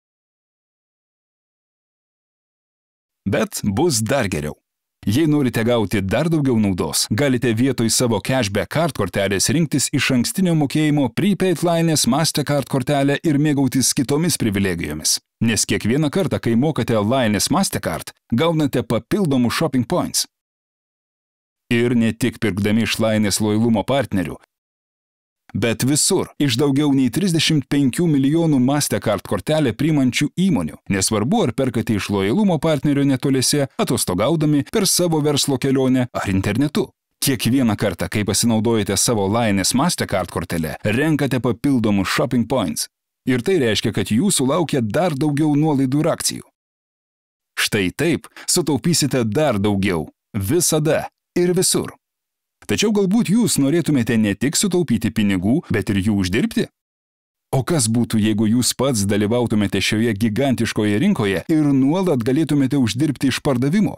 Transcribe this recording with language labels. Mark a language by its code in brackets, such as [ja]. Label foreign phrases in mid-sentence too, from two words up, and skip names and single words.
[lt] Bet bus dar geriau. Jei norite gauti dar daugiau naudos, galite vietoj savo [en] cashback card [lt] kortelės rinktis išankstinio mokėjimo prepaid Lainės Mastercard kortelę ir mėgautis kitomis privilegijomis. Nes kiekvieną kartą, kai mokate Lainės Mastercard, gaunate papildomų [en] shopping points. [lt] Ir ne tik pirkdami iš Lainės lojalumo partnerių, bet visur iš daugiau nei 35 milijonų Mastercard kortelę priimančių įmonių. Nesvarbu, ar perkate iš lojalumo partnerio netoliese, atostogaudami, per savo verslo kelionę ar internetu. Kiekvieną kartą, kai pasinaudojate savo Lainės Mastercard kortelę, renkate papildomus [en] shopping points. [lt] Ir tai reiškia, kad jūsų laukia dar daugiau nuolaidų ir akcijų. Štai taip sutaupysite dar daugiau. Visada ir visur. Tačiau galbūt jūs norėtumėte ne tik sutaupyti pinigų, bet ir jų uždirbti? O kas būtų, jeigu jūs pats dalyvautumėte šioje gigantiškoje rinkoje ir nuolat galėtumėte uždirbti iš pardavimo?